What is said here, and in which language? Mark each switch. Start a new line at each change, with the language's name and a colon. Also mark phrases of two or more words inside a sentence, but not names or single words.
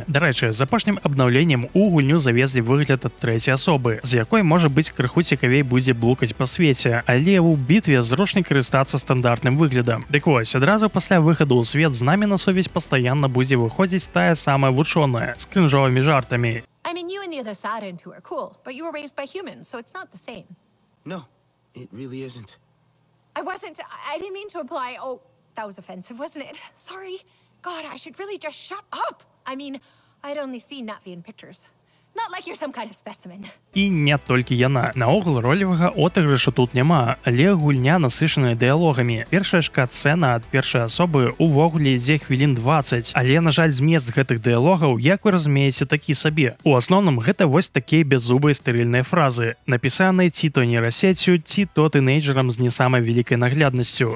Belarusian: Дарэчы, з апошнім абнаўленнем у гульню завезлі выгляд ад трэцяй асобы, з якой можа быць крыху цікавей будзе блукаць па свеце, але ў бітве зручней карыстацца стандартным выглядам. Дык вось, адразу пасля выхаду ў свет з намі на сувязь пастаянна будзе выходзіць тая самая вучоная з крынжовымі жартамі.
English: I mean, you and the other Sarentu are cool, but you were raised by humans, so it's not the same. No, it really isn't. I didn't mean to imply, oh, that was offensive, wasn't it? Sorry. God, I should really just shut up. I mean, I'd only seen Natvi in pictures. Not like you're some kind of specimen.
Belarusian: І не толькі яна. Наогул ролевага отыгрышу тут няма, але гульня насычаная дыялогамі. Першая ж кат-сцэна ад першай асобы увогуле ідзе хвілін 20, але, на жаль, змест гэтых дыялогаў, як вы разумееце, такі сабе. У асноўным гэта вось такія беззубыя стэрыльныя фразы, напісаныя ці то нейрасеццю, ці то тынэйджерам з не самай вялікай нагляднасцю.